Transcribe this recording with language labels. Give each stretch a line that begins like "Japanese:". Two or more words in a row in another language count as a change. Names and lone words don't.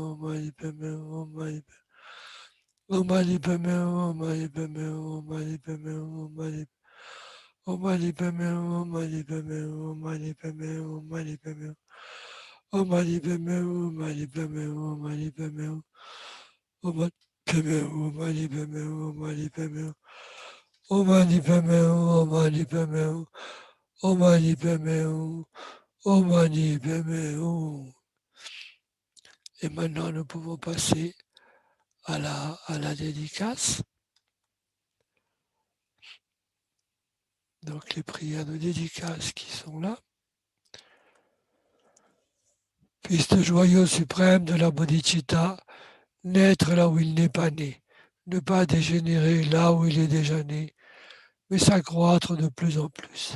Sanskrit: Om Mani Padme Hum, Om Mani Padme Hum, Om Mani Padme Hum, Om Mani Padme Hum, Om Mani Padme Hum, Om Mani Om Mani Padme Hum, Om Mani Padme Hum, Om Mani Padme Hum, Om Mani Padme Hum, Om Mani Padme Hum, Om Mani Padme Hum, Om Mani Padme Hum, Om Mani Padme Hum, Om Mani Padme Hum, Om Mani Padme Hum, Om Mani Padme Hum, Om Mani Padme Hum, Om Mani Padme Hum, Om Mani Padme Hum.
French: Et maintenant, nous pouvons passer à la dédicace. Donc, les prières de dédicace qui sont là. Puisse le joyau suprême de la bodhicitta naître là où il n'est pas né, ne pas dégénérer là où il est déjà né, mais s'accroître de plus en plus.